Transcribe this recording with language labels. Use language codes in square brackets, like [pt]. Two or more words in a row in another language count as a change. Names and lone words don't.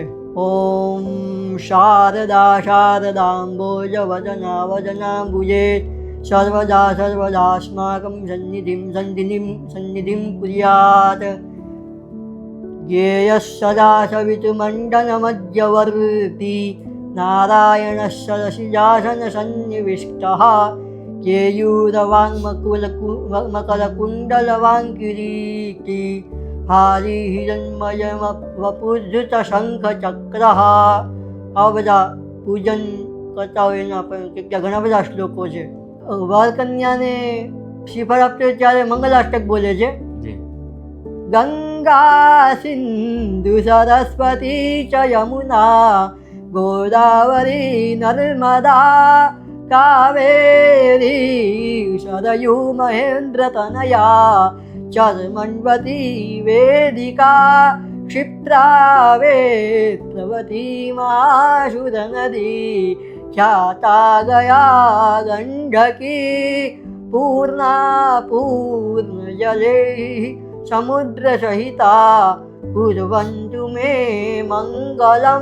[sa] ઓમ શારદા શારદાંબોજ વદના વદનાંબુજે સર્વદા સર્વદાસ્માકં સન્નિધિં સન્નિધિં સન્નિધિં કુર્યાત. જ્ઞેયઃ સદા સવિતુમण्डलमध्यवर्ती નારાયણસ્ય રસિજાસન સન્નિવિષ્ટઃ केयूरवाङ्मकुलकुण्डलवाङ्किरीटी हारी हिरण्मय वपुधृत शंख चक्र. [gu] આ બધા પૂજન કરતા હોય એના પણ કેટલા ઘણા બધા શ્લોકો છે. વરકન્યાને શ્રીફળ આપते ત્યારે મંગલાષ્ટક બોલે છે. [sa] ગંગા સિંધુ સરસ્વતી ચ યમુના ગોદાવરી નર્મદા કાવેરી સરયુ મહેન્દ્ર તનયા ચર્મણવતી વેદિકા क्षिप्रावेत्रवती माशुर नदी ख्याता गया गंडकी पूर्णा पूर्ण जले समुद्र सहिता कुर्वन्तु मे मंगलम.